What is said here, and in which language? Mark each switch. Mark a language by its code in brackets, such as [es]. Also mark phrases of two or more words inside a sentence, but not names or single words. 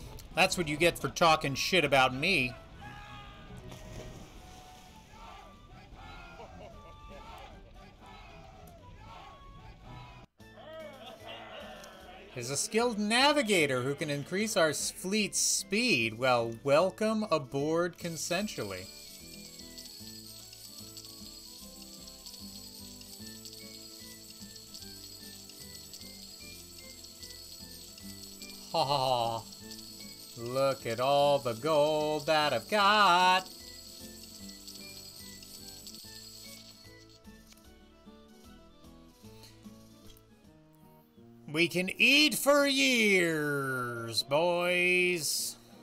[en] That's what you get for talking shit about me. Is a skilled navigator who can increase our fleet's speed. Well, welcome aboard consensually. Ha ha ha. Look at all the gold that I've got. We can eat for years, boys.